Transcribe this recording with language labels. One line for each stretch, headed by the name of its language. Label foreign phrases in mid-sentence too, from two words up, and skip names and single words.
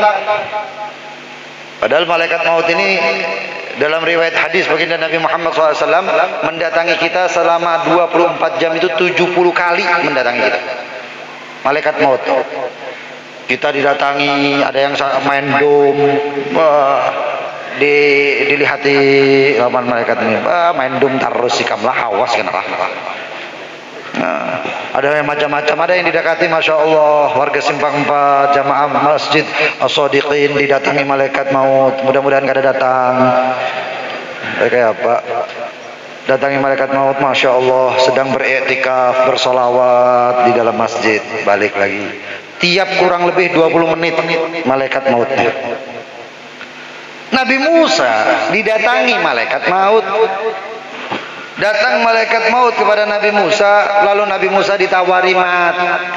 Indonesian: Padahal malaikat maut ini dalam riwayat hadis baginda Nabi Muhammad SAW mendatangi kita selama 24 jam itu 70 kali mendatangi kita. Malaikat maut. Kita didatangi, ada yang main dom,
Banjar: dilihati lawan malaikat ini, main dom terus sikamlah awas kenapa.
Indonesian: Nah, ada yang macam-macam, ada yang didekati
Arabic: ما شاء الله
Indonesian: warga Simpang 4 jamaah masjid As-Shadiqin didatangi malaikat maut, mudah-mudahan kada datang. Kayak apa? Datangi malaikat maut,
Arabic: ما شاء الله
Indonesian: sedang beriktikaf, bersolawat di dalam masjid, balik lagi. Tiap kurang lebih 20 menit malaikat mautnya. Nabi Musa didatangi malaikat maut. Datang malaikat maut kepada Nabi Musa, lalu Nabi Musa ditawari mati.